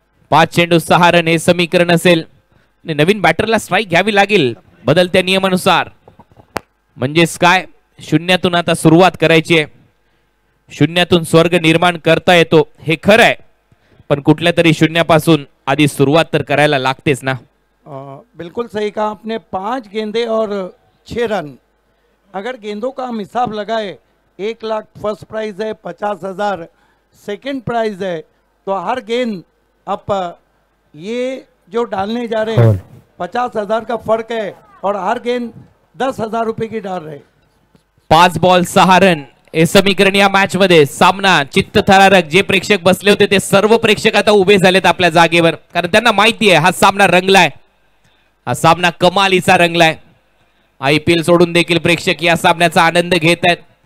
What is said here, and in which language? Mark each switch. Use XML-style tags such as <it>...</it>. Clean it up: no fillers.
<mr>5 चेंडू 6 रन हे समीकरण असेल. नवीन बॅटरला स्ट्राईक घ्यावी लागेल बदलत्या नियमानुसार. म्हणजेच काय, शून्यातून आता सुरुवात करायची आहे. शून्यातून स्वर्ग निर्माण करता येतो हे खरं आहे, पण कुठल्या तरी शून्यापासून आधी सुरुवात तर करायला लागतेच ना.</mr> <hi>बिल्कुल सही कहा आपने. 5 गेंदे और 6 रन. अगर गेंदों का हम हिसाब लगाए 1 लाख फर्स्ट प्राइज है, 50,000 सेकंड प्राइज है, तो हर गेंद अब ये जो डालने जा रहे हैं 50,000 का फर्क है और हर गेंद 10,000 रुपए की डाल रहे.</hi> <mr>5 बॉल 6 रन हे समीकरण या मॅच मध्ये. सामना चित्तथरारक. जे प्रेक्षक बसले होते ते सर्व प्रेक्षक आता उभे झालेत आपल्या जागेवर, कारण त्यांना माहिती आहे हा सामना रंगलाय. हा सामना कमालीचा रंगलाय. IPL सोडून देखील प्रेक्षक या सामन्याचा आनंद घेत आहेत.</mr>